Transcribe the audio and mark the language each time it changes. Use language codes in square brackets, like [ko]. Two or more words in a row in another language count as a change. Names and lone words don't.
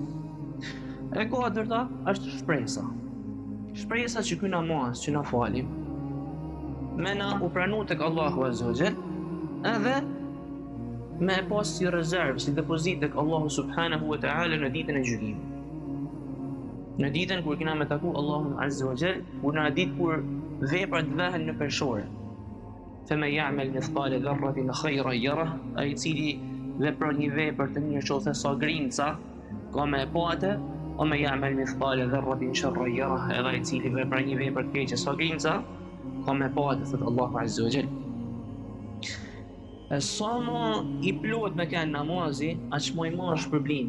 [sq] E katërta është shpresa. Shpresa që ky namaz që na falim, me na u pranu tek Allahu [ar] عز وجل, [sq] edhe me e pas si rezervë, si depozit tek Allahu [ar] سبحانه وتعالى [sq] në ditën e gjykimit. Në ditën kur kena me taku Allahun [ar] عز وجل, [sq] në ditë kur veprat vehen në peshore. [ar] فمن يعمل مثقال ذرة خيرا يره, [sq] ai i cili vepron një vepër të mirë qoftë sa grimca, ka me e pa atë, o [ar] من يعمل مثقال ذرة شرا يره, [sq] edhe ai i cili vepron një vepër të keqe sa grimca, ka me pa atë, thot Allahu [ar] عز وجل. [sq] Sa më i plot me kanë namazi, aq më i madh shpërblimi.